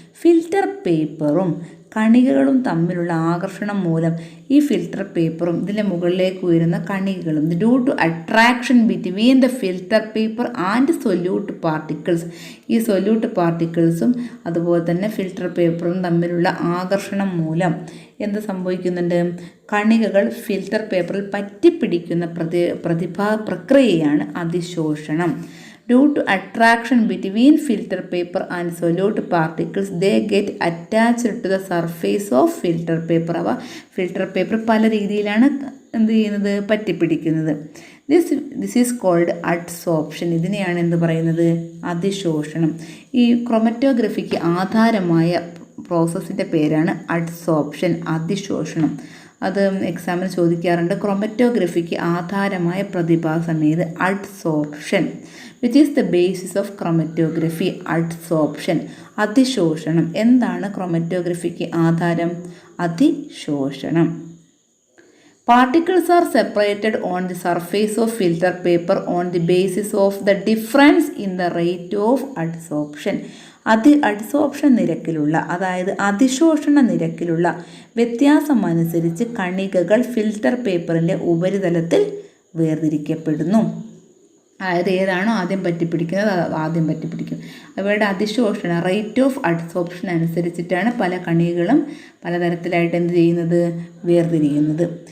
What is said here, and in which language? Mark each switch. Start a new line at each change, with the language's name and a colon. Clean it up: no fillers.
Malayalam: Filter പേപ്പറും കണികകളും തമ്മിലുള്ള ആകർഷണം മൂലം ഈ ഫിൽറ്റർ പേപ്പറും ഇതിൻ്റെ മുകളിലേക്ക് ഉയരുന്ന കണികകളും
English: due to attraction between the filter paper and solute particles,
Malayalam: ഈ സൊല്യൂട്ട് പാർട്ടിക്കിൾസും അതുപോലെ തന്നെ ഫിൽറ്റർ പേപ്പറും തമ്മിലുള്ള ആകർഷണം മൂലം എന്ത് സംഭവിക്കുന്നുണ്ട്? കണികകൾ ഫിൽറ്റർ പേപ്പറിൽ പറ്റിപ്പിടിക്കുന്ന പ്രക്രിയയാണ് അതിശോഷണം.
English: Due to attraction between filter paper and solute particles, they get attached to the surface of filter paper.
Malayalam: അവ ഫിൽറ്റർ പേപ്പർ പല രീതിയിലാണ് എന്ത് ചെയ്യുന്നത്? പറ്റിപ്പിടിക്കുന്നത്.
English: This is called adsorption.
Malayalam: ഇതിനെയാണ് എന്ത് പറയുന്നത്? അതിശോഷണം. ഈ ക്രൊമറ്റോഗ്രഫിക്ക് ആധാരമായ പ്രോസസ്സിൻ്റെ പേരാണ് അഡ്സോർപ്ഷൻ, അതിശോഷണം. അത് എക്സാമിന് ചോദിക്കാറുണ്ട്. ക്രൊമറ്റോഗ്രഫിക്ക് ആധാരമായ പ്രതിഭാസം ഏത്?
English: Adsorption. Which is the basis of chromatography?
Malayalam: Adsorption, അതിശോഷണം. എന്താണ് ക്രൊമറ്റോഗ്രഫിക്ക് ആധാരം? അതിശോഷണം.
English: Particles are separated on the surface of filter paper on the basis of the difference in the rate of adsorption.
Malayalam: Adsorption നിരക്കിലുള്ള, അതായത് അതിശോഷണ നിരക്കിലുള്ള വ്യത്യാസമനുസരിച്ച് കണികകൾ ഫിൽറ്റർ പേപ്പറിൻ്റെ ഉപരിതലത്തിൽ വേർതിരിക്കപ്പെടുന്നു. അതായത് ഏതാണോ ആദ്യം പറ്റിപ്പിടിക്കുന്നത് അത് ആദ്യം പറ്റിപ്പിടിക്കും. അവയുടെ അതിശോഷണ
English: rate of adsorption
Malayalam: അനുസരിച്ചിട്ടാണ് പല കണികകളും പലതരത്തിലായിട്ട് എന്ത് ചെയ്യുന്നത്? വേർതിരിയുന്നത്.